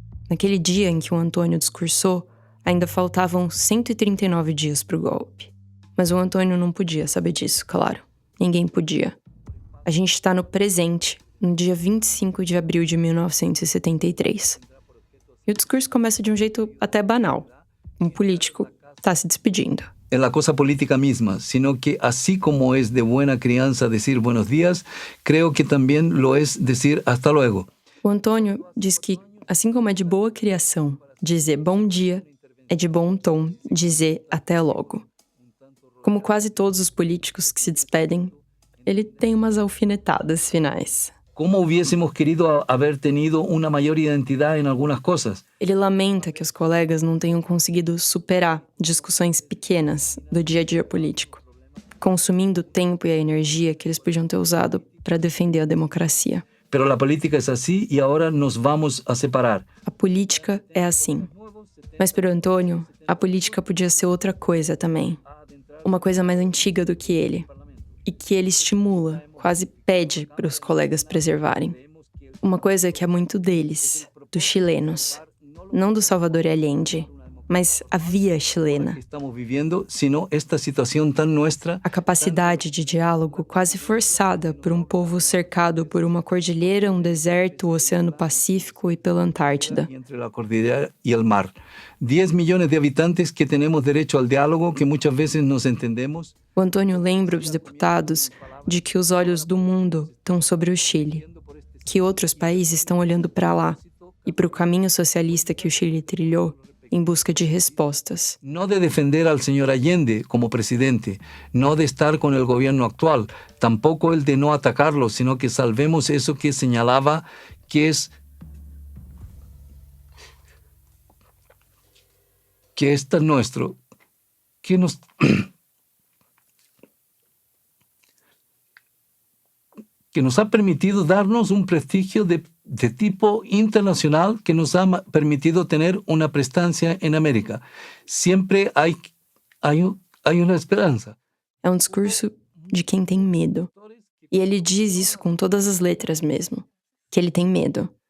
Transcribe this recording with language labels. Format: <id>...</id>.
<pt>Naquele dia em que o Antônio discursou, ainda faltavam 139 dias para o golpe. Mas o Antônio não podia saber disso, claro. Ninguém podia. A gente está no presente, no dia 25 de abril de 1973. E o discurso começa de um jeito até banal. Um político está se despedindo.</pt> <es>En la cosa política misma, sino que así como es de buena crianza decir buenos días, creo que también lo es decir hasta luego.</es> <pt>O Antônio diz que, assim como é de boa criação dizer bom dia, é de bom tom dizer até logo. Como quase todos os políticos que se despedem, ele tem umas alfinetadas finais.</pt> <es>Como hubiésemos querido haber tenido una mayor identidad en algunas cosas.</es> <pt>Ele lamenta que os colegas não tenham conseguido superar discussões pequenas do dia a dia político, consumindo o tempo e a energia que eles podiam ter usado para defender a democracia.</pt> <es>Pero la política es así y ahora nos vamos a separar.</es> <pt>A política é assim. Mas para o Antônio, a política podia ser outra coisa também. Uma coisa mais antiga do que ele. E que ele estimula, quase pede para os colegas preservarem. Uma coisa que é muito deles, dos chilenos. Não do Salvador Allende, mas a via chilena. Estamos vivendo, sino esta situação tão nossa. A capacidade de diálogo quase forçada por um povo cercado por uma cordilheira, um deserto, o Oceano Pacífico e pela Antártida. Entre a cordilheira e o mar. 10 milhões de habitantes que temos direito ao diálogo, que muitas vezes nos entendemos. O Antônio lembra os deputados de que os olhos do mundo estão sobre o Chile, que outros países estão olhando para lá e para o caminho socialista que o Chile trilhou em busca de respostas.</pt> <es>No de defender al señor Allende como presidente, no de estar con el gobierno actual, tampoco el de no atacarlo, sino que salvemos eso que señalaba que es tan nuestro, que nos ha permitido darnos un prestigio de tipo internacional que nos ha permitido tener una prestancia en América. Siempre hay una esperança.</es> <pt>É um discurso de quem tem medo. E ele diz isso com todas as letras mesmo, que ele tem medo.</pt>